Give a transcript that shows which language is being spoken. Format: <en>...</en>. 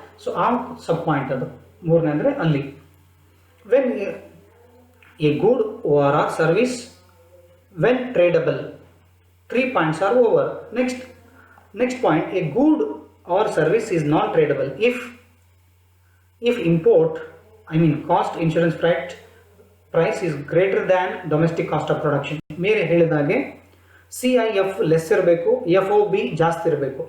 <en>so</en> <kn>ಆ ಸಬ್ point ಅದು ಮೂರನೇ. ಅಂದರೆ ಅಲ್ಲಿ</kn> <en>When a good or service when tradable, 3 points are over. Next point, a good or service is non tradable if import, I mean cost, insurance, freight price is greater than domestic cost of production.</en> <kn>ಮೇಲೆ ಹೇಳಿದಾಗೆ CIF less ಇರಬೇಕು, FOB ಜಾಸ್ತಿ ಇರಬೇಕು.</kn>